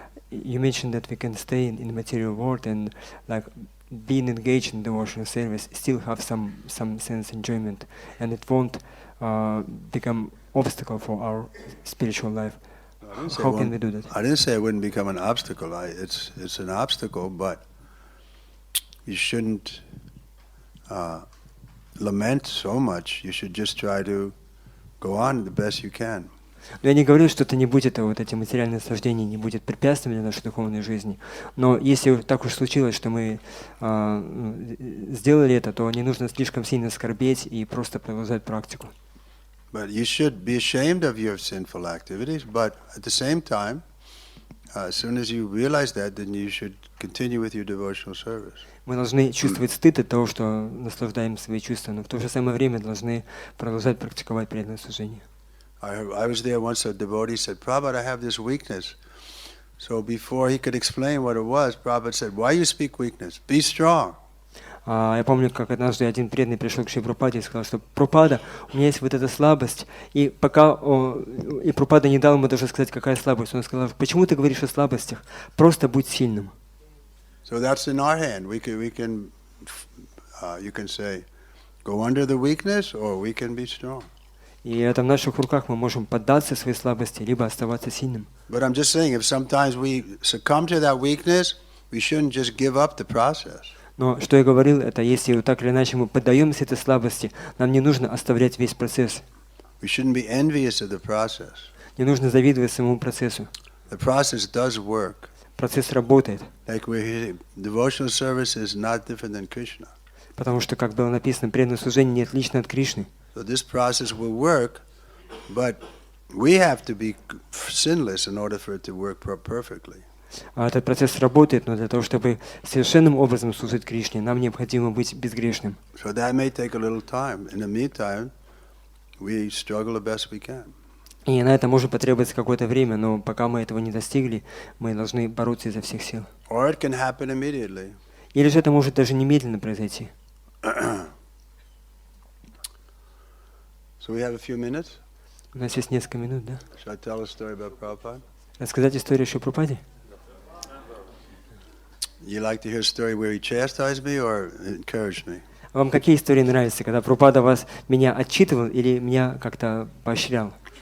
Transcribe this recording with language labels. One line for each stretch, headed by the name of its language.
English: You mentioned that we can stay in the material world and like being engaged in devotional service, still have some sense enjoyment, and it won't become obstacle for our spiritual life. How can we do that? I didn't say it wouldn't become an obstacle. It's an obstacle, but you shouldn't lament so much. You should just try to go on the best you can.
Russian: Но я не говорю, что это не будет, вот эти материальные наслаждения не будет препятствием для нашей духовной жизни. Но если так уж случилось, что мы сделали это, то не нужно слишком сильно скорбеть и просто продолжать практику.
English: But you should be ashamed of your sinful activities, but at the same time, as soon as you realize that, then you should continue with your devotional service.
Russian: Мы должны чувствовать стыд от того, что наслаждаем свои чувства, но в то же самое время должны продолжать практиковать преданное служение.
English: I was there once, a devotee said, Prabhupada, I have this weakness. So before he could explain what it was, Prabhupada said, why you speak weakness? Be strong.
Russian: Я помню, как однажды один преданный пришел к Шриле Прабхупаде и сказал, что Прабхупада, у меня есть вот эта слабость, и пока и Прабхупада не дал ему даже сказать, какая слабость, он сказал, почему ты говоришь о слабостях? Просто будь сильным.
English: So that's in our hand. We can you can say, go under the weakness, or we can be strong.
Russian: И это в наших руках, мы можем поддаться своей слабости, либо оставаться сильным.
English: But I'm just saying, if sometimes we succumb to that weakness, we shouldn't just give up the process.
Russian: Но что я говорил, это если так или иначе мы поддаемся этой слабости, нам не нужно оставлять весь процесс.
English: We shouldn't be envious of the process.
Russian: Не нужно завидовать самому процессу.
English: The process does work.
Russian: Процесс работает.
English: Like we're hearing, devotional service is not different than Krishna.
Russian: Потому что, как было написано, преданное служение не отлично от Кришны.
English: So this process will work, but we have to be sinless in order for it to work perfectly.
Russian: Этот процесс работает, но для того, чтобы совершенным образом служить Кришне, нам необходимо быть безгрешным.
English: So that may take a little time. In the meantime, we struggle the best we can.
Russian: И на это может потребоваться какое-то время, но пока мы этого не достигли, мы должны бороться изо всех сил.
English: Or it can happen immediately.
Russian: Или же это может даже немедленно произойти.
English: So we have a few minutes.
Russian: У нас есть несколько минут, да?
English: Shall I tell a story about Prabhupada?
Russian: Рассказать историю о Шриле Прабхупаде?
English: You like to hear a story where he chastised me or encouraged me?
Russian: Вам какие истории нравятся, когда Прабхупада меня отчитывал или меня как-то поощрял?